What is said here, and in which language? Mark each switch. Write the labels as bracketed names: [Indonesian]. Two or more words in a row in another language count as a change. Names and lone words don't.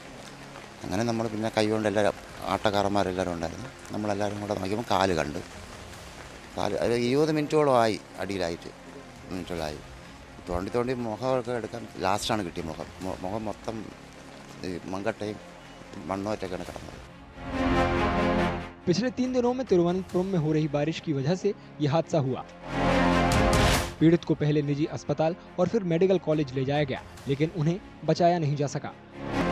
[Malayalam] അങ്ങനെ നമ്മൾ പിന്നെ കൈകൊണ്ട് എല്ലാവരും ആട്ടക്കാരന്മാരെല്ലാവരും ഉണ്ടായിരുന്നു. നമ്മളെല്ലാവരും കൂടെ നോക്കിയപ്പോൾ കാല് കണ്ട്. കാല് 20 മിനിറ്റോളം ആയി അടിയിലായിട്ട്. മിനിറ്റോളായി തോണ്ടി മുഖമൊക്കെ എടുക്കാൻ ലാസ്റ്റാണ് കിട്ടിയ മുഖം മൊത്തം മങ്കട്ടയും മണ്ണുമായിട്ടൊക്കെയാണ് കിടന്നത്. [Hindi] पिछले 3 दिनों में तिरुवनंतपुरम में हो रही बारिश की वजह से यह हादसा हुआ। पीड़ित को पहले निजी अस्पताल और फिर मेडिकल कॉलेज ले जाया गया, लेकिन उन्हें बचाया नहीं जा सका।